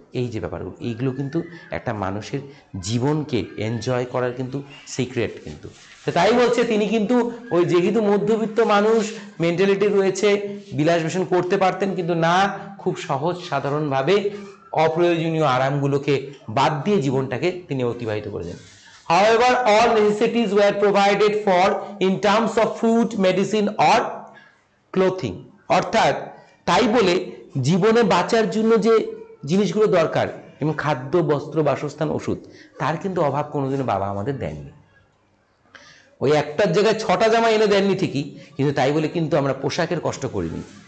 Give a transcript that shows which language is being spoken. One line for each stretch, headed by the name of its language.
Bangla: এই যে ব্যাপারগুলো, এইগুলো কিন্তু একটা মানুষের জীবনকে এনজয় করার কিন্তু সিক্রেট কিন্তু। তো তাই বলছে তিনি কিন্তু ওই যেহেতু মধ্যবিত্ত মানুষ মেন্টালিটি রয়েছে, বিলাস ব্যসন করতে পারতেন, কিন্তু না, খুব সহজ সাধারণভাবে অপ্রয়োজনীয় আরামগুলোকে বাদ দিয়ে জীবনটাকে তিনি অতিবাহিত করেছেন।
English: However, all necessities were provided for in terms of food, medicine or clothing.
Bangla: অর্থাৎ তাই বলে জীবনে বাঁচার জন্য যে জিনিসগুলো দরকার এবং খাদ্য, বস্ত্র, বাসস্থান, ওষুধ, তার কিন্তু অভাব কোনোদিনও বাবা আমাদের দেননি। ওই একটার জায়গায় 6টা জামা এনে দেননি ঠিকই, কিন্তু তাই বলে কিন্তু আমরা পোশাকের কষ্ট করিনি।